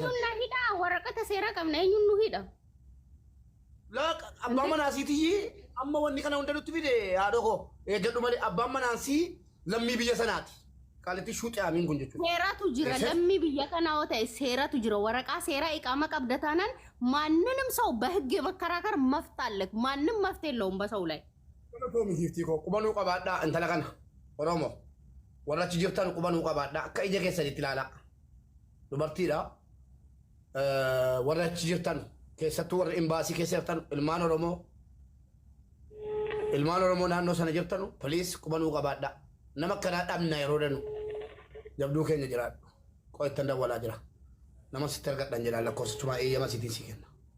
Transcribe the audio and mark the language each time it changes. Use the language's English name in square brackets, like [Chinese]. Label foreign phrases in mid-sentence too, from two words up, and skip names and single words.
[Oromo] Eenyuun na hidhaa waraqata seera qabna eenyuun nu hidha. Lak abbaan manaasiitii amma wanni kana hunda nutti fide haadha koo eeggadhu malee abbaan manaasii lammii biyya sanaati. Qaalitti shuuxee amiin kun jechuudha. Seeratu jira lammii biyya kanaa yoo ta'e seeratu jira waraqaa seeraa iqaama qabda taanaan maanንም [Amharic] ሰው በህግ መከራከር መፍት አለ ማንም መፍት የለውም በሰው ላይ [Oromo] Toomi hiiftii koo qubanuu qabaadhaa intala kana Oromoo warra achi jirtan qubanuu qabaadhaa akka ija keessanitti ilaalaa dubartiidha warra achi jirtan keessattuu warra imbaasii keessa jirtan ilmaan Oromoo naannoo sana jirtan poliis qubanuu qabaadhaa nama akkanaa dhabna yeroo danu jabduu keenya jiraadhu qo'ettan dawwalaa jira nama sitti argadhan jedhaan lakkoofsichumaa eeyyama sitiin si kenna.